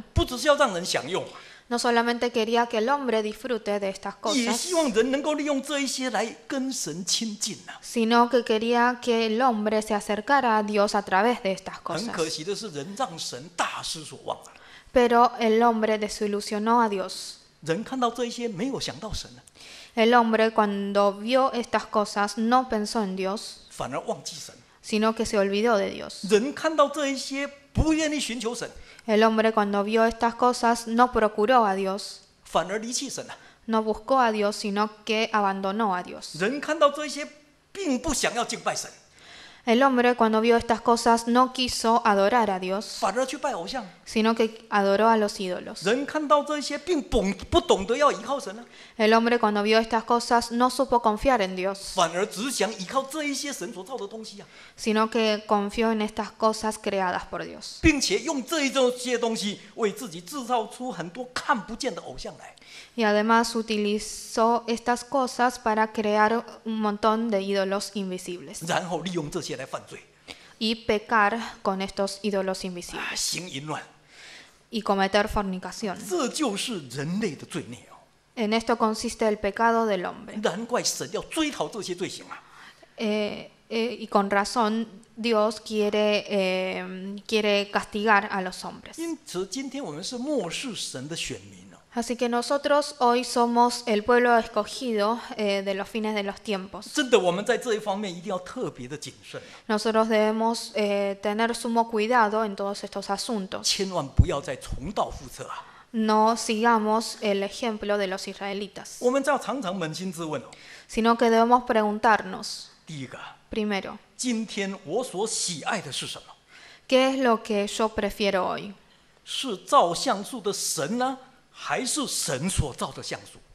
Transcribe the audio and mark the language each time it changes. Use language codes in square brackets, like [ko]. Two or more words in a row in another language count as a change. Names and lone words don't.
[zh] 不只是要让人享用， [es] No solamente quería que el hombre disfrute de estas [zh] 也 [es] cosas, [zh] 希望人能够利用这一些来跟神亲近啊。 [es] sino que quería que el hombre se acercara a Dios a través de estas [zh] 很 [es] cosas. [zh] 可惜的是，人让神大失所望了。 [es] Pero el hombre desilusionó a Dios. [zh] 人看到这一些，没有想到神啊， [es] El hombre cuando vio estas cosas no pensó en Dios, [zh] 反而忘记神。 [es] sino que se olvidó de Dios. [zh] 人看到这一些，不愿意寻求神， [es] El hombre cuando vio estas cosas no procuró a Dios, [zh] 反而离弃神啊。 [es] no buscó a Dios, sino que abandonó a Dios. [zh] 人看到这一些，并不想要敬拜神， [es] El hombre cuando vio estas cosas no quiso adorar a Dios, [zh] 反而去拜偶像。 [es] sino que adoró a los ídolos. [zh] 人看到这一些，并不懂得要依靠神啊， [es] El hombre cuando vio estas cosas no supo confiar en Dios, [zh] 反而只想依靠这一些神所造的东西啊， [es] sino que confió en estas cosas creadas por Dios. [zh] 并且用这一些东西为自己制造出很多看不见的偶像来。 [es] Y además utilizó estas cosas para crear un montón de ídolos invisibles [zh] 然后利用这些来犯罪， [es] y pecar con estos ídolos invisibles [zh] 行淫乱， [es] y cometer fornicación. [zh] 这就是人类的罪孽哦。 [es] En esto consiste el pecado del hombre. [zh] 难怪神要追讨这些罪行啊！ [es] Y con razón Dios quiere castigar a los hombres. [zh] 因此，今天我们是漠视神的选民哦。 [es] Así que nosotros hoy somos el pueblo escogido de los fines de los tiempos. [zh] 真的，我们在这一方面一定要特别的谨慎啊， [es] Nosotros debemos tener sumo cuidado en todos estos asuntos. [zh] 千万不要再重蹈覆辙啊！ [es] No sigamos el ejemplo de los israelitas, [zh] 我们要常常扪心自问哦。 [es] sino que debemos preguntarnos, [zh] 第一个， [es] primero, [zh] 今天我所喜爱的是什么？ [es] ¿qué es lo que yo prefiero hoy? [zh] 是造像素的神呢，还是神所造的像素？